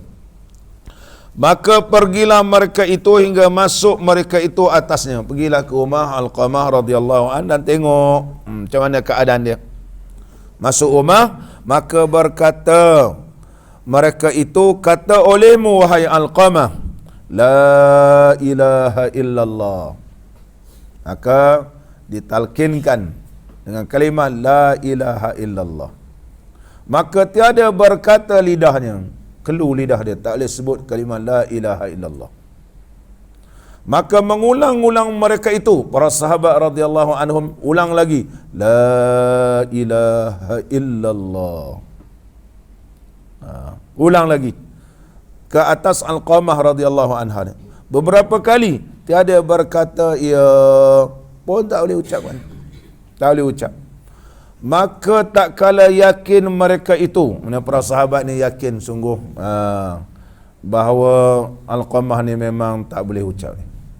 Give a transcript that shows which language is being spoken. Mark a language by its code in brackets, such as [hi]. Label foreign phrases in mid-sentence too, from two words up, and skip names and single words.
[ms] Maka pergilah mereka itu hingga masuk mereka itu atasnya. Pergilah ke rumah Alqamah [ar] رضي الله عن [ms] dan tengok macam mana keadaan dia. Masuk rumah, maka berkata mereka itu, kata olehmu wahai Alqamah, [ar] لا إله إلا الله. [ms] Maka ditalkinkan dengan kalimat [ar] لا إله إلا الله. [ms] Maka tiada berkata lidahnya, kelu lidah dia, tak boleh sebut kalimat [ar] لا إله إلا الله. [ms] Maka mengulang-ulang mereka itu, para sahabat [ar] رضي الله عنهم, [ms] ulang lagi, [ar] لا إله إلا الله. [ms] Ulang lagi ke atas Alqamah [ar] رضي الله عنها. [ms] Beberapa kali tiada berkata ya, pun tak boleh ucapkan. Tak boleh ucap. Maka tak kala yakin mereka itu, mana para sahabat ni yakin sungguh bahawa Alqamah ni memang tak boleh ucap ni.